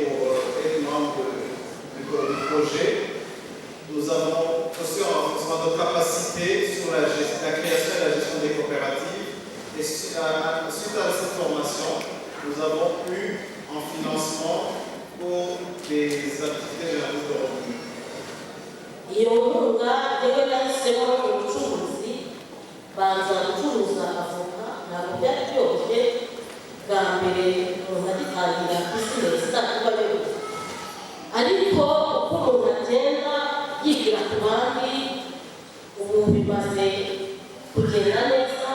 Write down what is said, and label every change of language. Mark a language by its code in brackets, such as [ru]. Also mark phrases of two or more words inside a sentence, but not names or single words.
[fr] pour être membres du projet, nous avons reçu un renforcement de capacité sur la création et la gestion des coopératives. Et suite à cette formation, nous avons eu un financement pour des activités génératrices de revenus. [rw] ariko uko umuntu agenda yigira ku bandi ubu bimaze kugenda neza